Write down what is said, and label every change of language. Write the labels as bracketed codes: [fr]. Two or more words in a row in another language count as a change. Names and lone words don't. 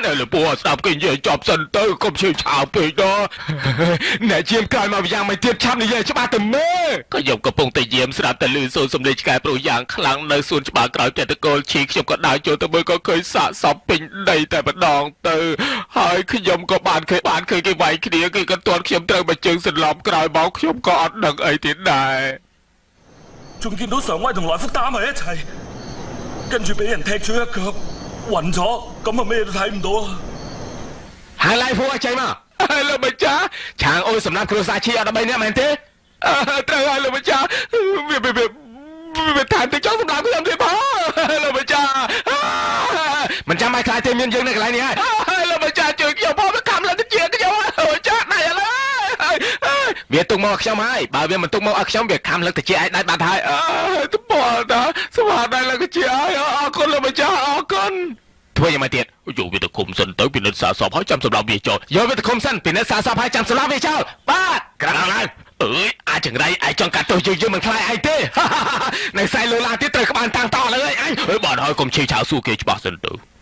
[km] លោកពូស្ដាប់គេនិយាយចប់សិនទៅកុំឈឺឆាវពេកដល់អ្នកជាមក្រោយមកយ៉ាងមិនទៀតឆាប់និយាយច្បាស់ទៅមើលក៏ខ្ញុំកំពុងតែយាមស្ដាប់តែលឺសូរសំឡេងឆ្កែប្រុសយ៉ាងខ្លាំងនៅសួនច្បារក្រោយផ្ទះតកូលឈីខ្ញុំក៏ដើរចូលទៅមើលក៏ឃើញសាកសពពេញដីតែម្ដងទៅហើយខ្ញុំក៏បានឃើញគេវាយគ្នាគេក៏ទាត់ខ្ញុំត្រូវមកជើងសន្លប់ក្រោយមកខ្ញុំក៏អត់ដឹងអីទៀតដែរ [yue] 仲見到常威同來福打埋一齊，跟住俾人踢咗一腳，暈咗，咁啊咩都睇唔到啊！ [km] ហើយឡាយហ្វូឲ្យចេញមកលោកម្ចាស់ឆាងអូយសម្រាប់គ្រួសារឈីអត់13នាក់មែនទេត្រូវហើយលោកម្ចាស់វាថែមទៅចង់សម្រាប់ខ្ញុំទេបងលោកម្ចាស់មិនចាំឲ្យខ្លាចទេមានយើងនៅ កន្លែងនេះហើយលោកម្ចាស់ជួយខ្ញុំផងខំឡើងទៅជាខ្ញុំលោកម្ចាស់ណៃឥឡូវវាទុកមកខ្ញុំហើយបើវាមិនទុកមកឲ្យខ្ញុំវាខំលើកទៅជាឯងដាច់បាត់ហើយទៅបលដល់ស្វាដៃលើកជាឲ្យអរគុណលោកម្ចាស់អរគុណ ធ្វើយ៉ាងម៉េចទៀតយកវាទៅឃុំសិនទៅពិនិត្យសារសពហើយចាំសម្រាប់វាចោលយកវាទៅឃុំសិនពិនិត្យសារសពហើយចាំសម្រាប់វាចោលបាទក្រៅឡើងអើយអាចចង្រៃឯងចង់កាត់ទោសយើងមិនខ្លាចឯងទេនៅខ្សែលោឡាទៀតត្រូវក្បានតាំងតលើអញអើយបាទហើយកុំឈឺឆាវសួរគេច្បាស់សិនទៅ